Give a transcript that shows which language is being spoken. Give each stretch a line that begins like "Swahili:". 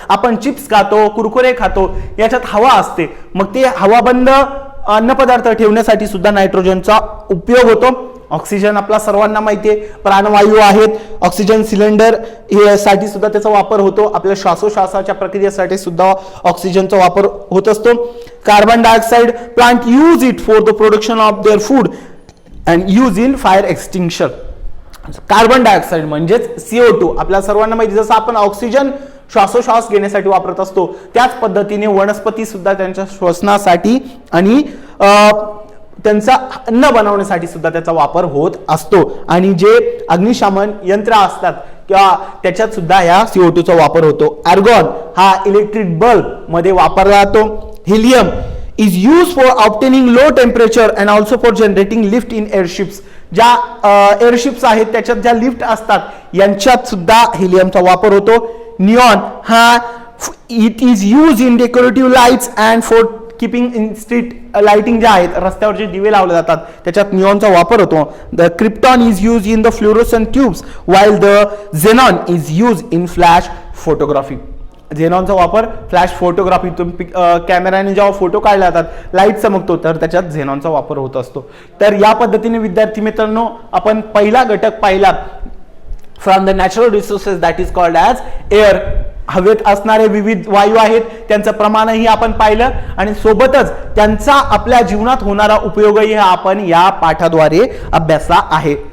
Marathi: आपण चिप्स खातो, कुरकुरे खातो, याच्यात हवा असते, मग ते हवाबंद अन्नपदार्थ ठेवण्यासाठी सुद्धा नायट्रोजनचा उपयोग होतो. ऑक्सिजन आपला सर्वांना माहिती आहे प्राणवायू आहेत. ऑक्सिजन सिलेंडर साठी सुद्धा त्याचा वापर होतो. आपल्या श्वासोश्वासाच्या प्रक्रियेसाठी सुद्धा ऑक्सिजनचा वापर होत असतो.
English: Carbon dioxide plant use it for the production of their food and use in fire extinction.
Marathi: Carbon dioxide म्हणजेच CO2 आपल्या सर्वांना माहिती, जसं आपण ऑक्सिजन श्वासोश्वास घेण्यासाठी वापरत असतो त्याच पद्धतीने वनस्पती सुद्धा त्यांच्या श्वसनासाठी आणि त्यांचा अन्न बनवण्यासाठी सुद्धा त्याचा वापर होत असतो. आणि जे अग्निशमन यंत्र असतात किंवा त्याच्यात सुद्धा या CO2 चा वापर होतो. आर्गॉन हा इलेक्ट्रिक बल्ब मध्ये वापरला जातो.
English: Helium is use for obtaining low temperature and also for generating lift in airships.
Marathi: ज्या एअरशिप्स आहेत त्याच्यात ज्या लिफ्ट असतात यांच्यात सुद्धा हिलियमचा वापर होतो.
English: neon हा it is use in decorative lights and for keeping in street lighting
Marathi: ज्या आहेत रस्त्यावर जे दिवे लावले जातात त्याच्यात निऑनचा वापर होतो.
English: The krypton is use in the fluorescent tubes while the xenon is use in flash photography.
Marathi: झेनॉनचा वापर फ्लॅश फोटोग्राफी, कॅमेराने जेव्हा फोटो काढले जातात लाईट चमकतो तर त्याच्यात झेनॉनचा वापर होत असतो. तर या पद्धतीने विद्यार्थी मित्रांनो आपण पहिला घटक पाहिला
English: From the natural resources that is called as air.
Marathi: हवेत असणारे विविध वायू आहेत त्यांचं प्रमाणही आपण पाहिलं आणि सोबतच त्यांचा आपल्या जीवनात होणारा उपयोगही आपण या पाठाद्वारे अभ्यासला आहे.